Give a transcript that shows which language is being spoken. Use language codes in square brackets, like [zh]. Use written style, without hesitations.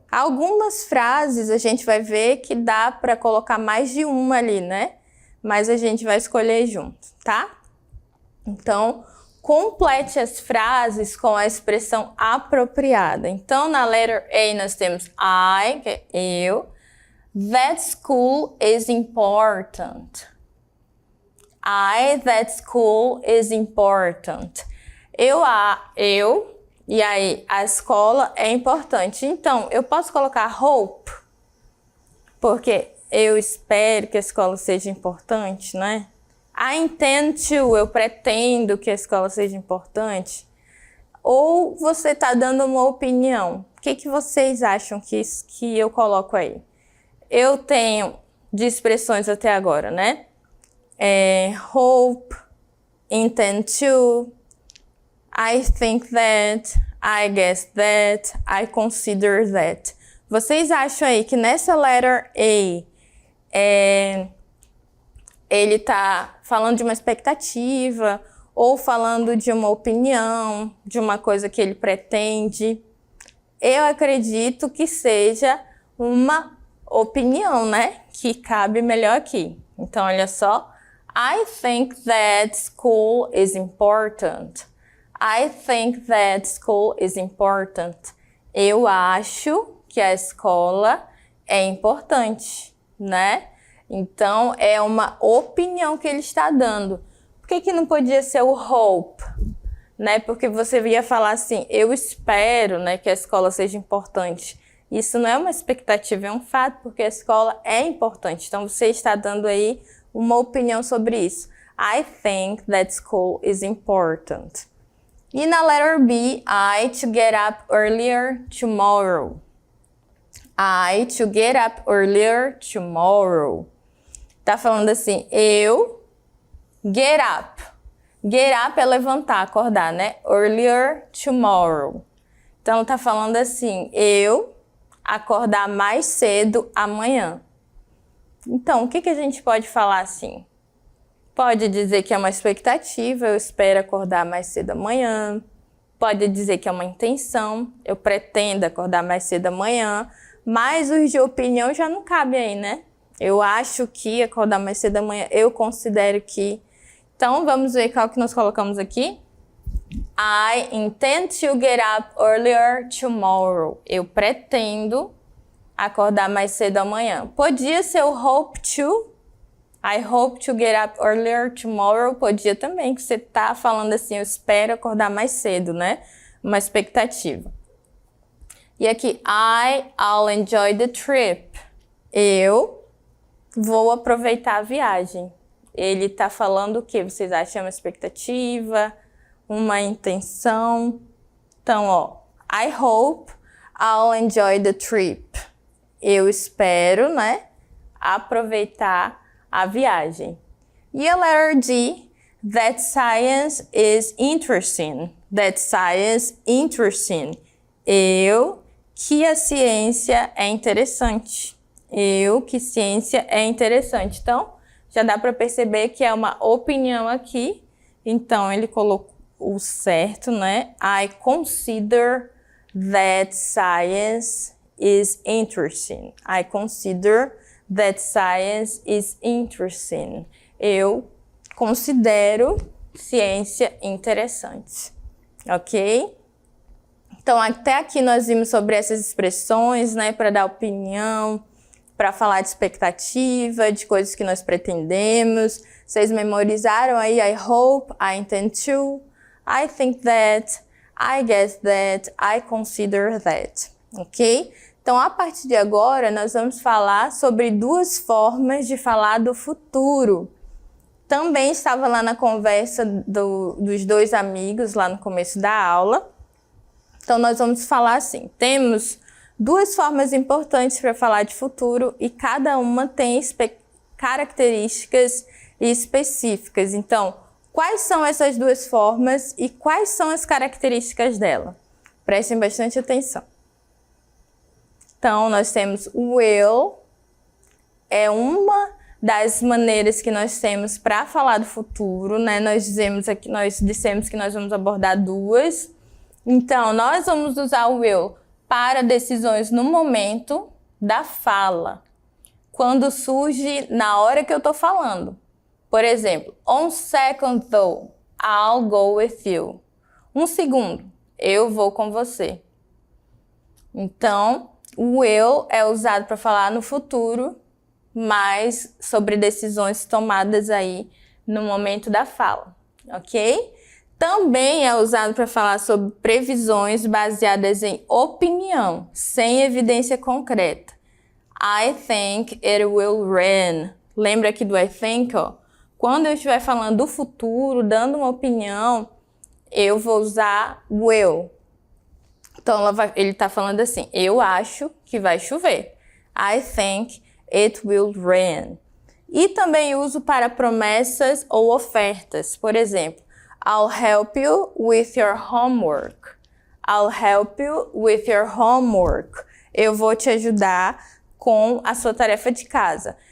[pt] Algumas frases a gente vai ver que dá para colocar mais de uma ali, né? mas a gente vai escolher junto, tá? Então, complete as frases com a expressão apropriada. Então, na letter A nós temos I, que é eu. [en] That school is important. That school is important. [pt] Eu, e aí a escola é importante. Então, eu posso colocar hope, porque eu espero que a escola seja importante, né? [en] I intend to, [pt] eu pretendo que a escola seja importante. Ou você está dando uma opinião. O que vocês acham que eu coloco aí? Eu tenho de expressões até agora, né? [en] Hope, intend to, I think that, I guess that, I consider that. [pt] Vocês acham aí que nessa letter A, ele tá falando de uma expectativa ou falando de uma opinião, de uma coisa que ele pretende? Eu acredito que seja uma opinião, né? Que cabe melhor aqui. Então, olha só. [en] I think that school is important. I think that school is important. [pt] Eu acho que a escola é importante, né? Então, é uma opinião que ele está dando. Por que não podia ser o hope? Né? Porque você ia falar assim, eu espero, né, que a escola seja importante. Isso não é uma expectativa, é um fato, porque a escola é importante. Então, você está dando aí uma opinião sobre isso. [en] I think that school is important. [pt] E na [en] letter B, I to get up earlier tomorrow. I to get up earlier tomorrow. [pt] Tá falando assim, eu [en] get up. Get up [pt] é levantar, acordar, né? [en] Earlier tomorrow. [pt] Então, tá falando assim, eu acordar mais cedo amanhã. Então, o que a gente pode falar assim? Pode dizer que é uma expectativa, eu espero acordar mais cedo amanhã. Pode dizer que é uma intenção, eu pretendo acordar mais cedo amanhã. Mas os de opinião já não cabe aí, né? Eu acho que acordar mais cedo amanhã, eu considero que. Então, vamos ver qual que nós colocamos aqui. [en] I intend to get up earlier tomorrow. [pt] Eu pretendo acordar mais cedo amanhã. Podia ser o hope to. [en] I hope to get up earlier tomorrow. [pt] Podia também, que você tá falando assim, eu espero acordar mais cedo, né? Uma expectativa. E aqui, [en] I'll enjoy the trip. [pt] Eu vou aproveitar a viagem. Ele tá falando o que? Vocês acham uma expectativa? Uma intenção? Então, ó, [en] I hope I'll enjoy the trip. [pt] Eu espero, né, aproveitar a viagem. E a [en] letter D, that science is interesting. That science interesting. [pt] Que a ciência é interessante. Que ciência é interessante. Então, já dá para perceber que é uma opinião aqui. Então, ele colocou o certo, né? [en] I consider that science is interesting. I consider that science is interesting. [pt] Eu considero ciência interessante. Ok? Então, até aqui nós vimos sobre essas expressões, né? Para dar opinião, para falar de expectativa, de coisas que nós pretendemos. Vocês memorizaram aí? [en] I hope, I intend to, I think that, I guess that, I consider that. Ok? [pt] Então, a partir de agora, nós vamos falar sobre duas formas de falar do futuro. Também estava lá na conversa dos dois amigos, lá no começo da aula. Então, nós vamos falar assim, temos duas formas importantes para falar de futuro e cada uma tem características específicas. Então, quais são essas duas formas e quais são as características dela? Prestem bastante atenção. Então, nós temos o will, é uma das maneiras que nós temos para falar do futuro, né? Nós dissemos que nós vamos abordar duas. Então, nós vamos usar o will para decisões no momento da fala, quando surge na hora que eu estou falando. Por exemplo, [en] on second thought, I'll go with you. [pt] Um segundo, eu vou com você. Então, o will é usado para falar no futuro, mas sobre decisões tomadas aí no momento da fala, ok? Também é usado para falar sobre previsões baseadas em opinião, sem evidência concreta. [en] I think it will rain. [pt] Lembra aqui do [en] I think, ó? [pt] Quando eu estiver falando do futuro, dando uma opinião, eu vou usar will. Então, ele está falando assim, eu acho que vai chover. [en] I think it will rain. [pt] E também uso para promessas ou ofertas. Por exemplo, [en] I'll help you with your homework. I'll help you with your homework. [pt] Eu vou te ajudar com a sua tarefa de casa.